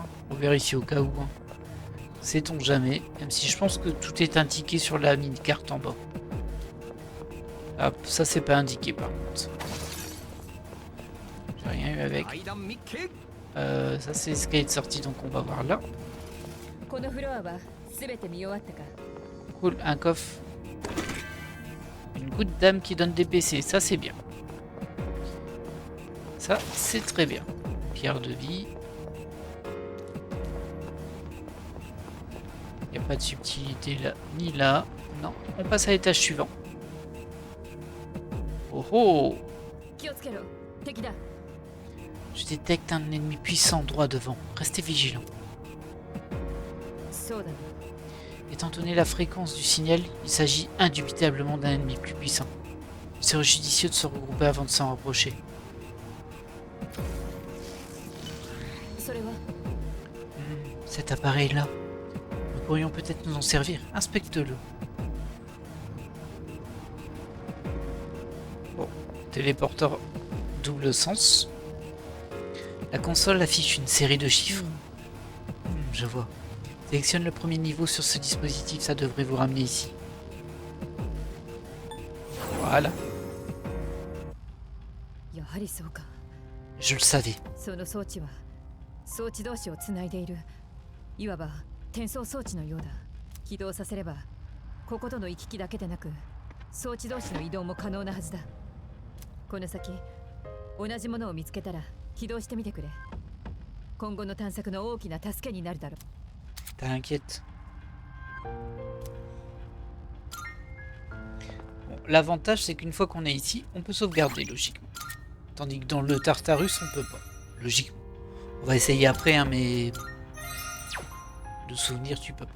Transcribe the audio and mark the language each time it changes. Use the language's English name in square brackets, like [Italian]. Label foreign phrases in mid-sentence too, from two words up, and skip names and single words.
[French] On vérifie au cas où. Hein. Sait-on jamais. Même si je pense que tout est indiqué sur la mini-carte en bas. Hop, ça c'est pas indiqué par contre. J'ai rien eu avec. Ça c'est ce qui est sorti, donc on va voir là. [Japanese] このフロアは全て見終わったか？ [French] Cool, un coffre. Une goutte d'âme qui donne des PC, ça c'est bien. Ça c'est très bien. Pierre de vie. Il n'y a pas de subtilité là, ni là. Non, on passe à l'étage suivant. Oh oh! [Japanese] 気をつけろ。敵だ。 [French] Je détecte un ennemi puissant droit devant. Restez vigilant. [Japanese] そうだな。 [French] Étant donné la fréquence du signal, il s'agit indubitablement d'un ennemi plus puissant. Il serait judicieux de se regrouper avant de s'en rapprocher. [Japanese] それは [French] Cet appareil-là, nous pourrions peut-être nous en servir. Inspecte-le. Bon, téléporteur double sens. La console affiche une série de chiffres. Je vois. Sélectionne le premier niveau sur ce dispositif, ça devrait vous ramener ici. Voilà, [Japanese] やはりそうか。 [French] je le savais. [Japanese] その装置は装置同士をつないでいる。いわば転送装置のようだ。起動させればこことの行き来だけでなく装置同士の移動も可能なはずだ。この先同じものを見つけたら起動してみてくれ。今後の探索の大きな助けになるだろう。 [French] T'inquiète. Bon, l'avantage c'est qu'une fois qu'on est ici, on peut sauvegarder logiquement. Tandis que dans le Tartarus, on peut pas. Logiquement. On va essayer après, hein, mais... De souvenir, tu peux pas.